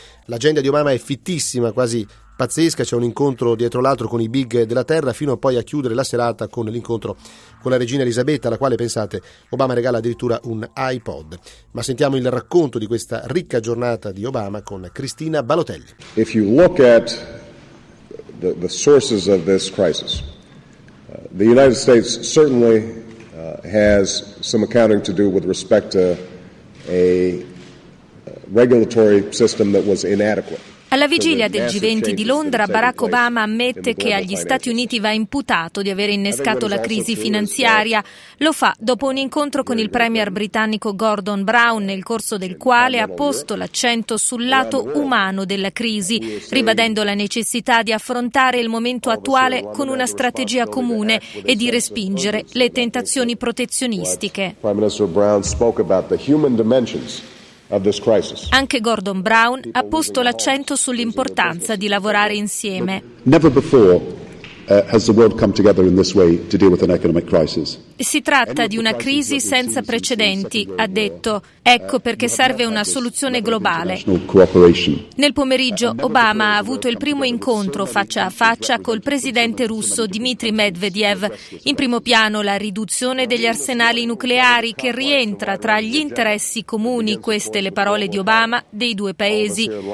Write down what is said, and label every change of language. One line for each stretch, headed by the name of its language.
Italian: L'agenda di Obama è fittissima, quasi pazzesca, c'è un incontro dietro l'altro con i big della terra, fino a poi a chiudere la serata con l'incontro con la regina Elisabetta, alla quale, pensate, Obama regala addirittura un iPod. Ma sentiamo il racconto di questa ricca giornata di Obama con Cristina Balotelli.
English: If you look at the sources of this crisis, the United States certainly has some accounting to do with respect to a regulatory system that was inadequate.
Italian: Alla vigilia del G20 di Londra, Barack Obama ammette che agli Stati Uniti va imputato di aver innescato la crisi finanziaria. Lo fa dopo un incontro con il premier britannico Gordon Brown, nel corso del quale ha posto l'accento sul lato umano della crisi, ribadendo la necessità di affrontare il momento attuale con una strategia comune e di respingere le tentazioni protezionistiche.
English: Prime Minister Brown spoke about the human dimensions.
Italian: Anche Gordon Brown ha posto l'accento sull'importanza di lavorare insieme.
English: Never before has the world come together in this way to deal with an economic crisis.
Italian: Si tratta di una crisi senza precedenti, ha detto. Ecco perché serve una soluzione globale. Nel pomeriggio Obama ha avuto il primo incontro faccia a faccia col presidente russo Dmitry Medvedev. In primo piano la riduzione degli arsenali nucleari, che rientra tra gli interessi comuni, queste le parole di Obama, dei due paesi.